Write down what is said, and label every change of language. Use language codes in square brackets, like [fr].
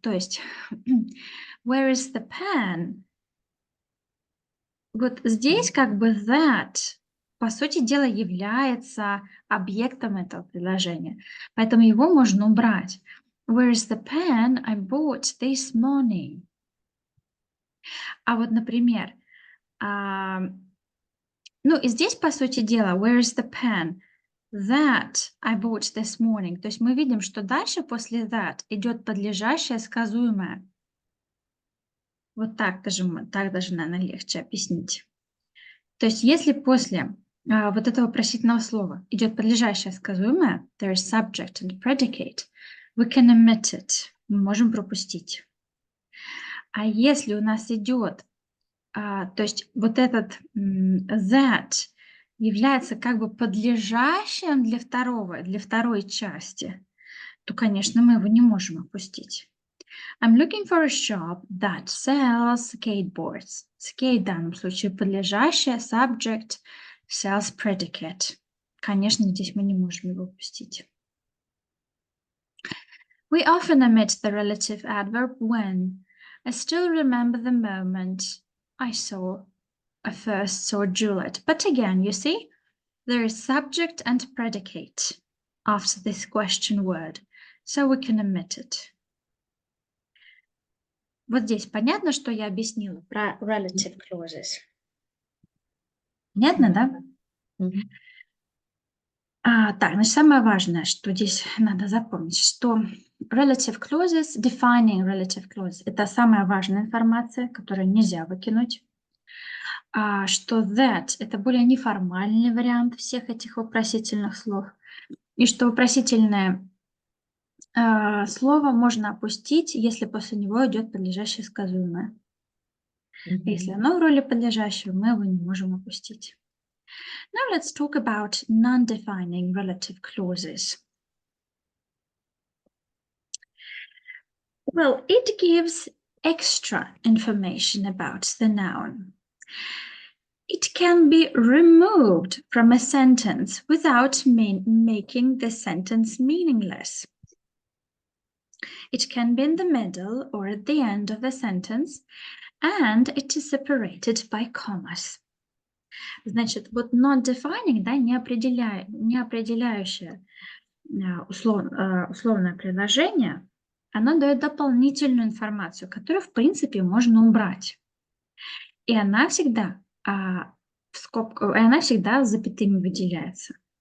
[ru] То есть, [en] where is the pen? [ru] Вот здесь как бы that, по сути дела, является объектом этого предложения. Поэтому его можно убрать. [en] Where is the pen I bought this morning? [ru] А вот, например, ну и здесь, по сути дела, [en] where is the pen that I bought this morning? [ru] То есть мы видим, что дальше после that идет подлежащее сказуемое. Вот так даже, наверное, легче объяснить. То есть если после вот этого вопросительного слова идет подлежащее сказуемое, [en] there is subject and predicate, we can omit it, [ru] мы можем пропустить. А если у нас идет, то есть вот этот that является как бы подлежащим для второй части, то, конечно, мы его не можем опустить. [en] I'm looking for a shop that sells skateboards. [ru] Skate в данном случае подлежащее, subject, sells predicate. Конечно, здесь мы не можем его опустить. [en] We often omit the relative adverb when. I still remember the moment I first saw Juliet. But again, you see, there is subject and predicate after this question word, so we can omit it. [ru] Вот здесь понятно, что я объяснила про relative clauses? Понятно, да? Мгм. Так, значит, самое важное, что здесь надо запомнить, что relative clauses, defining relative clauses, это самая важная информация, которую нельзя выкинуть. Что that – это более неформальный вариант всех этих вопросительных слов. И что вопросительное слово можно опустить, если после него идет подлежащее сказуемое. Если оно в роли подлежащего, мы его не можем опустить. [en] Now let's talk about non-defining relative clauses. Well, it gives extra information about the noun. It can be removed from a sentence without making the sentence meaningless. It can be in the middle or at the end of the sentence, and it is separated by commas. [ru] Значит, вот not defining, да, не определяющее условное предложение, оно дает дополнительную информацию, которую, в принципе, можно убрать. И она всегда с запятыми выделяется.